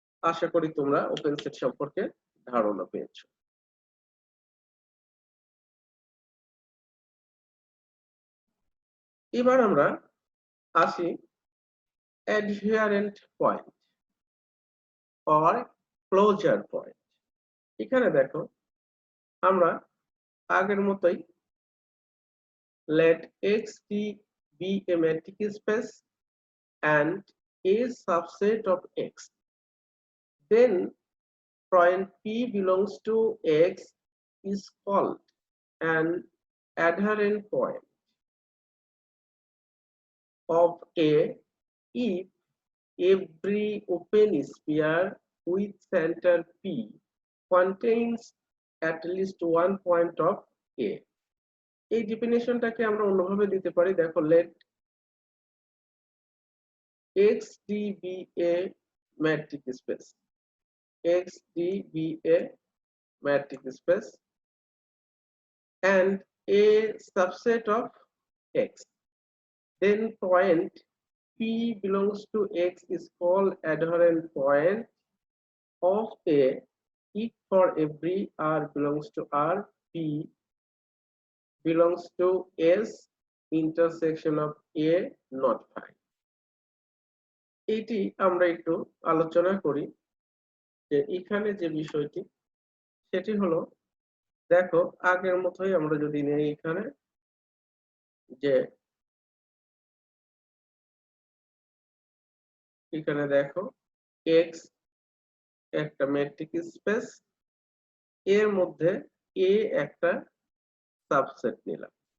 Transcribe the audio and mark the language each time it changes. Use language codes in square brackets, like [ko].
[bn] আশা করি তোমরা open set সম্পর্কে ধারণা পেয়েছো। এবার আমরা আসি অ্যাডহেরেন্ট পয়েন্ট অর ক্লোজার পয়েন্ট। এখানে দেখো আমরা আগের মতোই [en] let X be a metric space and a subset of X. Then point P belongs to X is called an adherent point of A if every open sphere with center P contains at least one point of A. [bn] এই ডেফিনেশনটাকে আমরা অন্যভাবে দিতে পারি। দেখো [en] let XD be a metric space, XD be a metric space and a subset of X. Then point P belongs to X is called adherent point of A if for every R belongs to R, P belongs to S intersection of A not phi. [bn] এটি আমরা একটু আলোচনা করি যে এখানে যে বিষয়টি সেটি হলো, দেখো আগের মতোই আমরা যদি নেই এখানে যে এখানে দেখো X একটা মেট্রিক স্পেস, এর মধ্যে A একটা সাবসেট নিলাম।